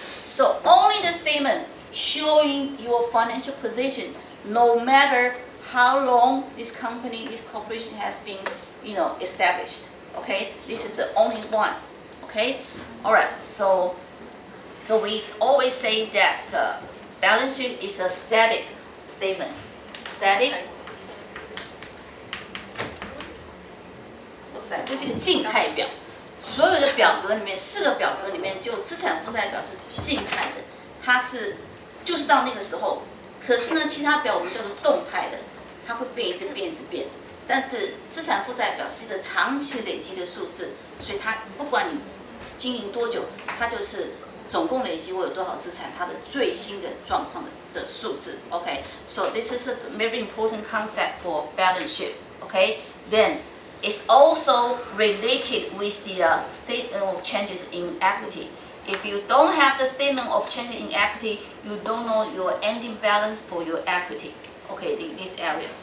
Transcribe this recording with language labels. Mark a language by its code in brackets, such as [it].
[en] So only the statement showing your financial position, no matter how long this company, this corporation has been, established. Okay, this is the only one. Okay, all right. So we always say that balance sheet is a static statement. Static. [zh] 这是一个静态表，所有的表格里面，4个表格里面，就资产负债表是静态的，它就是到那个时候。可是呢，其他表我们叫做动态的，它会变，一直变。但是资产负债表是一个长期累积的数字，所以它不管你经营多久，它就是总共累积我有多少资产，它的最新的状况的数字。 [en] Okay, so this is a very important concept for balance sheet. Okay, then it's also related with the statement of changes in equity. If you don't have the statement of changes in equity, you don't know your ending balance for your equity. Okay, in this area.